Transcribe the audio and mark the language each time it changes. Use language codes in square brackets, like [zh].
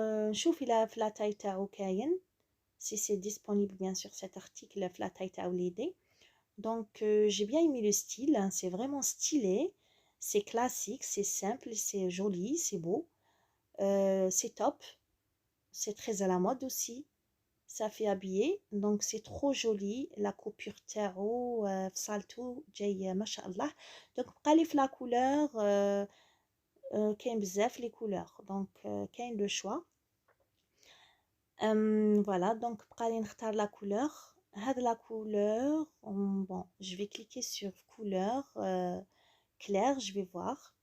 [ar] نشوف الى في لا تاي تاعو كاين، [fr] si c'est disponible bien sûr cet article [ar] في لا تاي تاع وليدي. [fr] Donc j'ai bien aimé le style, hein, c'est vraiment stylé, c'est classique, c'est simple, c'est joli, c'est beau, c'est top, c'est très à la mode aussi. Ça fait habiller, donc c'est trop joli. [ar] La coupure تاعو فصالتو جاي ما شاء الله. donc بقى لي في لا كولور كاين بزاف لي كولور، دونك كاين لو شوا. فوالا دونك بقى لي نختار لا كولور. هاد لا كولور بون جو في كليكي سور كولور كلير، جو في فوار.